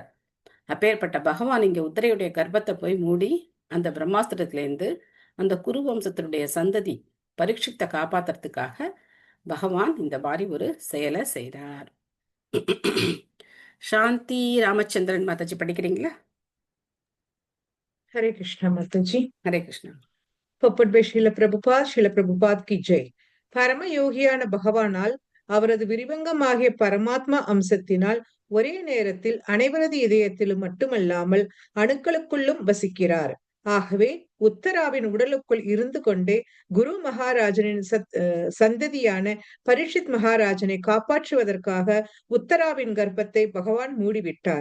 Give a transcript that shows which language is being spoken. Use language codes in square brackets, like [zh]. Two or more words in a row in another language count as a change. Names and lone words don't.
[ta] அப்பேற்பட்ட பகவான் இங்க உத்தரையுடைய கர்ப்பத்தை போய் மூடி அந்த பிரம்மாஸ்திரத்திலேருந்து அந்த குரு வம்சத்தினுடைய சந்ததி பரீட்சித்தை காப்பாத்துறதுக்காக பகவான் இந்த மாதிரி ஒரு செயலை செய்கிறார். சாந்தி ராமச்சந்திரன் மாதாஜி படிக்கிறீங்களா? [hi] हरे कृष्णा माताजी। [ta] ஹரே கிருஷ்ணா. पपुट ஷில பிரபுபாத் [hi] की जय. [ta] பரம யோகியான பகவானால் அவரது விரிவங்கமாகிய பரமாத்மா அம்சத்தினால் ஒரே நேரத்தில் அனைவரது இதயத்திலும் மட்டுமல்லாமல் அணுக்களுக்குள்ளும் வசிக்கிறார். ஆகவே உத்தராவின் உடலுக்குள் இருந்து கொண்டே குரு மகாராஜனின் சந்ததியான பரீட்சித் மகாராஜனை காப்பாற்றுவதற்காக உத்தராவின் கர்ப்பத்தை பகவான் மூடிவிட்டார்.